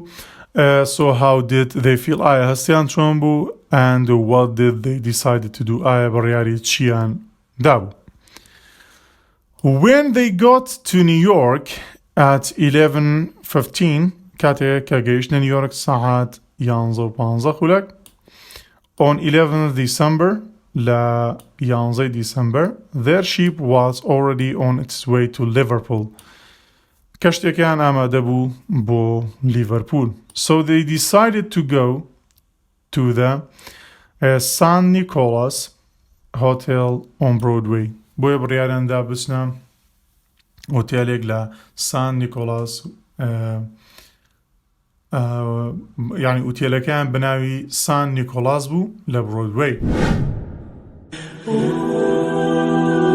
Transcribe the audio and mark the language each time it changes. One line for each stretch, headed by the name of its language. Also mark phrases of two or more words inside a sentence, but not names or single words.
English: So how did they feel?
Central Kurdish: ئایا هەستیان چۆن بوو
English: and what did they decide to do?
Central Kurdish: ئایا بڕیاری چیان دابوو.
English: When they got to New York at 11:15
Central Kurdish: کاتێک کە گەیشتنە نیویۆرک سەعات 11:15 خولەک
English: on 11th December لە 11 December their ship was already on its way to Liverpool.
Central Kurdish: کەشتێکیان ئامادە بوو بۆ لیڤەرپول.
English: So they decided to go to the San Nicolas Hotel on Broadway.
Central Kurdish: بۆیە بڕیاریاندا بچنە ئۆتێلێک لە سان نیکۆلاس یعنی ئوتێلەکەیان بەناوی سان نیکۆلاس بوو لە برۆدوەی.